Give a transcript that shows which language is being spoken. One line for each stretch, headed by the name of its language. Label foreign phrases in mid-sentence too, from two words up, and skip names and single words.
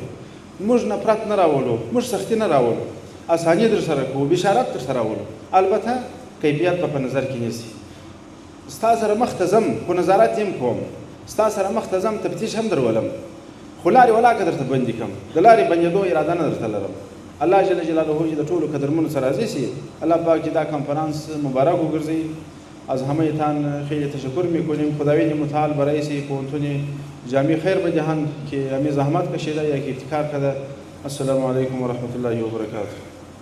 Pashto: موږ نفرت نه راولو، موږ سختي نه راولو، اساني در سره کوو، بشارت در سره راولو، البته کیفیت به په نظر کې نیسي. ستا سره مخ ته ځم خو نظارت یم کوم، ستا سره مخ ته ځم تفتیش هم درولم، خو لارې ولاکه درته بندي کړم، د لارې بندېدو اراده نه درته لرم.
Arabic: الله جل جلاله
Pashto: چې د ټولو قدرمنو سره راضي شي. الله پاک که دا کنفرانس مبارک وگرزی.
Persian: از همه تان خیلی تشکر میکنیم. خداوند متعال برای سی پوهنتون جامع خیر بدهند که همی زحمت کشیده یک ابتکار کرده.
Arabic: السلام علیکم و رحمت الله و برکاته.